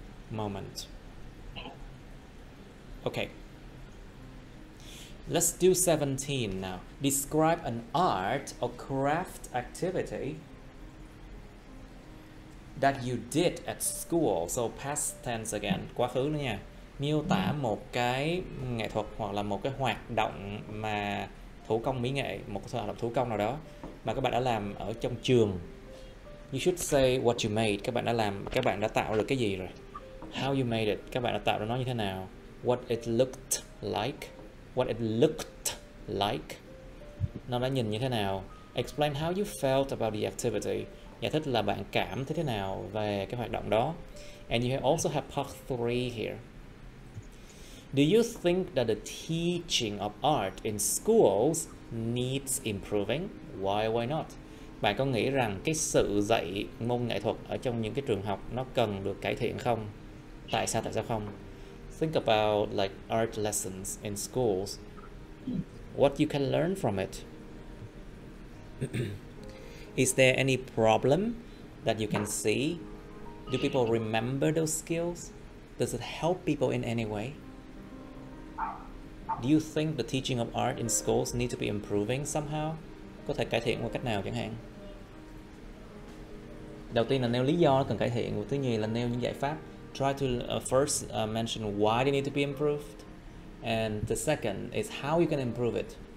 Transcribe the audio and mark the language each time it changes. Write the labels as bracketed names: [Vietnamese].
[English] Moment. Okay. Let's do 17 now. Describe an art or craft activity that you did at school. So past tense again, [Vietnamese] quá khứ nữa nha. Miêu tả một cái nghệ thuật hoặc là một cái hoạt động mà thủ công mỹ nghệ, một cái hoạt động thủ công nào đó mà các bạn đã làm ở trong trường. [English] You should say what you made. [Vietnamese] Các bạn đã tạo được cái gì rồi. [English] How you made it. [Vietnamese] Các bạn đã tạo ra nó như thế nào. [English] What it looked like. What it looked like. [Vietnamese] Nó đã nhìn như thế nào. [English] Explain how you felt about the activity. [Vietnamese] Giải thích là bạn cảm thấy thế nào về cái hoạt động đó. [English] And you also have part 3 here. Do you think that the teaching of art in schools needs improving? Why not? [Vietnamese] Bạn có nghĩ rằng cái sự dạy môn nghệ thuật ở trong những cái trường học nó cần được cải thiện không? Tại sao không? [English] Think about like art lessons in schools. What you can learn from it. Is there any problem that you can see? Do people remember those skills? Does it help people in any way? Do you think the teaching of art in schools need to be improving somehow? [Vietnamese] Có thể cải thiện một cách nào chẳng hạn? Đầu tiên là nêu lý do nó cần cải thiện, và thứ nhì là nêu những giải pháp. [English] Try to first mention why they need to be improved, and the second is how you can improve it.